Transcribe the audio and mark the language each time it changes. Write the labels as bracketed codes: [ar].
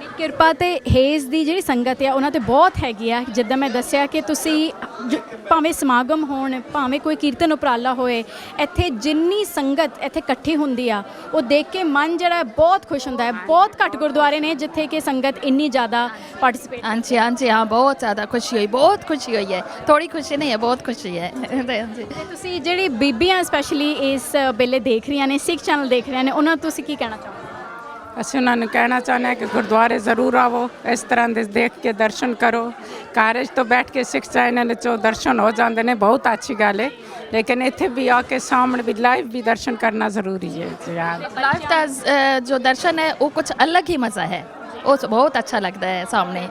[pa] ਕਿਰਪਾ ਤੇ ਹੇਜ਼ ਦੀ ਜਿਹੜੀ ਸੰਗਤ ਆ ਉਹਨਾਂ ਤੇ ਬਹੁਤ ਹੈਗੀ ਆ। ਜਿੱਦਾਂ ਮੈਂ ਦੱਸਿਆ ਕਿ ਤੁਸੀਂ ਭਾਵੇਂ ਸਮਾਗਮ ਹੋਣ, ਭਾਵੇਂ ਕੋਈ ਕੀਰਤਨ ਉਪਰਾਲਾ ਹੋਏ, ਇੱਥੇ ਜਿੰਨੀ ਸੰਗਤ ਇੱਥੇ ਇਕੱਠੀ ਹੁੰਦੀ ਆ ਉਹ ਦੇਖ ਕੇ ਮਨ ਜਿਹੜਾ ਹੈ ਬਹੁਤ ਖੁਸ਼ ਹੁੰਦਾ ਹੈ। ਬਹੁਤ ਘੱਟ ਗੁਰਦੁਆਰੇ ਨੇ ਜਿੱਥੇ ਕਿ ਸੰਗਤ ਇੰਨੀ ਜ਼ਿਆਦਾ ਪਾਰਟਿਸਿਪੇਟ। [hi] हाँ जी हाँ जी हाँ, बहुत ज़्यादा खुशी हुई, बहुत खुशी हुई है, थोड़ी खुशी नहीं है, बहुत खुशी है। हाँ जी। [pa] ਤੇ ਤੁਸੀਂ ਜਿਹੜੀ ਬੀਬੀਆਂ ਸਪੈਸ਼ਲੀ ਇਸ ਵੇਲੇ ਦੇਖ ਰਹੀਆਂ ਨੇ, ਸਿੱਖ ਚੈਨਲ ਦੇਖ ਰਹੀਆਂ ਨੇ, ਉਹਨਾਂ ਨੂੰ ਤੁਸੀਂ ਕੀ ਕਹਿਣਾ ਚਾਹੋਗੇ? ਅਸੀਂ ਉਹਨਾਂ ਨੂੰ ਕਹਿਣਾ ਚਾਹੁੰਦੇ ਹਾਂ ਕਿ ਗੁਰਦੁਆਰੇ ਜ਼ਰੂਰ ਆਵੋ, ਇਸ ਤਰ੍ਹਾਂ ਦੇ ਦੇਖ ਕੇ ਦਰਸ਼ਨ ਕਰੋ। ਘਰ 'ਚ ਤਾਂ ਬੈਠ ਕੇ ਸਿੱਖ ਚੈਨਲ 'ਚੋਂ ਦਰਸ਼ਨ ਹੋ ਜਾਂਦੇ ਨੇ, ਬਹੁਤ ਅੱਛੀ ਗੱਲ ਹੈ, ਲੇਕਿਨ ਇੱਥੇ ਵੀ ਆ ਕੇ ਸਾਹਮਣੇ ਵੀ ਲਾਈਵ ਵੀ ਦਰਸ਼ਨ ਕਰਨਾ ਜ਼ਰੂਰੀ ਹੈ यार। [hi] लाइव का जो दर्शन है वो कुछ अलग ही मज़ा है, वो बहुत अच्छा लगता है सामने।